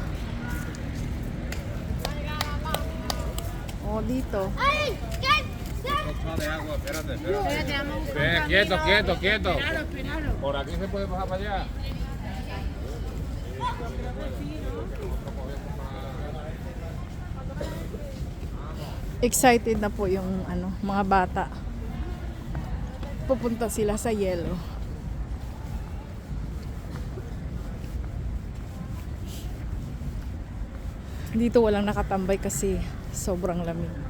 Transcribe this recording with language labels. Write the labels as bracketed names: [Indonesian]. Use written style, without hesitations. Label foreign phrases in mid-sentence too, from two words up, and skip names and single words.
[Filipino] Oh, dito. [Spanish] ¡Ay! ¿Qué? De agua, espérate. Ven, quieto, quieto, quieto. Por aquí se puede bajar para allá. [Filipino] Excited na po yung mga bata. Pupunta sila sa yelo. Dito walang nakatambay kasi sobrang lamig.